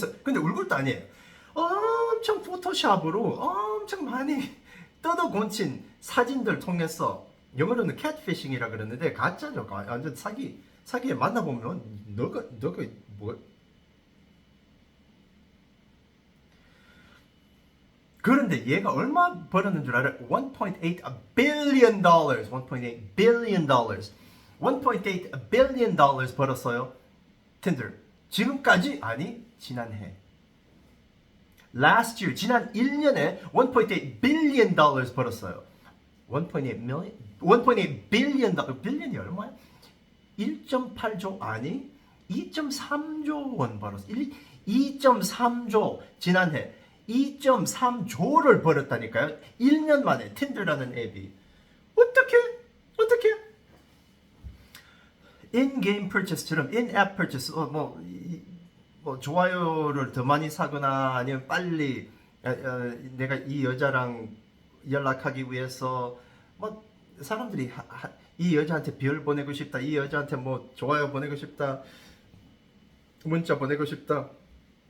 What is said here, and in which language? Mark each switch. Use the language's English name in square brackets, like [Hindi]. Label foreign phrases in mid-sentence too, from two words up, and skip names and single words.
[Korean] 근데 얼굴도 아니에요. 엄청 포토샵으로 엄청 많이 뜯어 고친 사진들 통해서, 영어로는 catfishing이라 그러는데 가짜죠. 완전 사기에 만나보면 너가 뭐. 그런데 얘가 얼마 벌었는 줄 알아요? [English] 1.8 billion dollars. 1.8 billion dollars. [Korean] 1.8 [English] billion dollars [Korean] 벌었어요. 틴더. 지금까지? 아니, 지난해. [English] Last year, [Korean] 지난 1년에 1.8 [English] billion dollars [Korean] 벌었어요. [English] 1.8 billion dollars. [Korean] 빌리언이 얼마야? 1.8조 아니 2.3조 원 벌었어. 2.3조 지난해 2.3조를 벌었다니까요. 1년 만에 틴더라는 앱이. 어떻게 [English] in-game purchase [Korean] 처럼 [English] in-app purchase [Korean] 뭐 좋아요를 더 많이 사거나 아니면 빨리 내가 이 여자랑 연락하기 위해서 뭐 사람들이 이 여자한테 별 보내고 싶다, 이 여자한테 뭐 좋아요 보내고 싶다, 문자 보내고 싶다.